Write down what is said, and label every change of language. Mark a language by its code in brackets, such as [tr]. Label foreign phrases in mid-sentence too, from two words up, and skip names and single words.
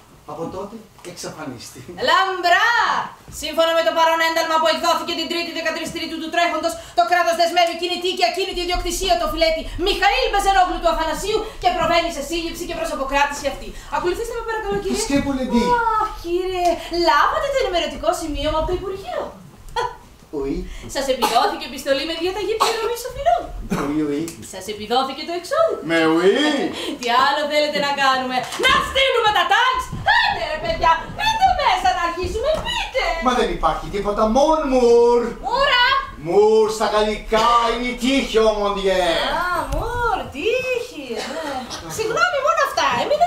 [el] Από τότε εξαφανίστηκε. Λαμπρά! Σύμφωνα με το παρόν ένταλμα που εκδόθηκε την 3η 13 Τρίτου του τρέχοντος, το κράτος δεσμεύει κινητή και ακίνητη ιδιοκτησία το φιλέτη Μιχαήλ Μπεζενόγλου του Αθανασίου και προβαίνει σε σύλληψη και προσωποκράτηση αυτή. Ακολουθήστε με παρακαλώ, κύριε. [fr] Qu'est-ce que vous voulez dire? [el] Αχ, κύριε, λάβατε το ενημερωτικό σημείωμα από το Υπουργείο. Oui. Σας επιδόθηκε επιστολή με διαταγή πληρωμής οφειλών. Oui. Σας επιδόθηκε το εξώδικο. [fr] Mais oui. [el] Τι άλλο θέλετε να κάνουμε? Να στείλουμε τα τάγκς! Άντε ρε παιδιά, πείτε μέσα να αρχίσουμε, πείτε! Μα δεν υπάρχει τίποτα, μόνο μουρ. Μούρα! Μουρ στα γαλλικά είναι η τύχη, ο Μοντιέ. Α, μουρ, τύχη. Συγγνώμη, μόνο αυτά έμειναν.